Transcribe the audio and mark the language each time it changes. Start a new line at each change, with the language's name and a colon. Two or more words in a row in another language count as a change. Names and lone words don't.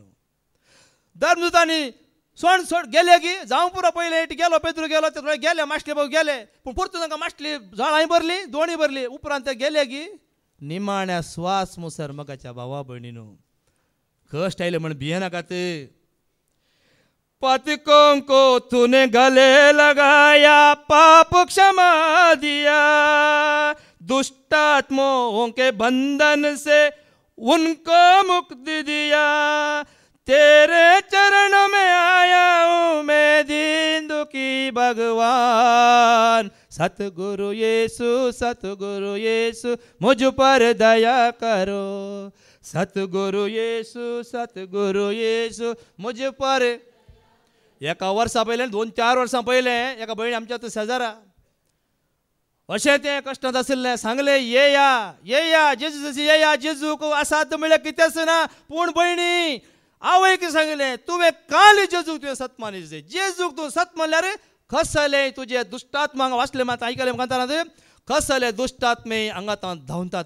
Konkani: धर्मदूतांनी सोड सोड गेले की जावं पुरो पयले गेलो पेद्रू गेलो ते गेले माश्टले भाऊ गेले पूण परतून तांकां माश्टली झाडांय भरली दोणी भरली उपरांत ते गेले की निमाण्या स्वास मुसर मोगाच्या भावा भयणीनो कश्ट आयले म्हण भिये नाकात.
Hindi: पातकों को तूने गले लगाया पाप क्षमा दिया दुष्टात्माओं के बंधन से उनको मुक्ति दिया तेरे चरण में आया हूँ मैं दीन दुखी भगवान सतगुरु येसु मुझ पर दया करो सतगुरु येसु मुझ पर.
Konkani: एका वर्सा पयले 2-4 वर्सां पयले एका भयणी आमच्या शेजारा अशें तें कश्टांत आशिल्लें सांगलें येया जेजूक असाध्य म्हळ्यार कितेंच ना पूण भयणी आवयक सांगलें तुवें काल जेजूक तुवें सत मानिचें जेजूक तूं सत मानल्यार कसले तुजे दुश्टात्मा वाचले मात आयकले म्हणटात कसले दुश्टात्मे हांगा धांवतात.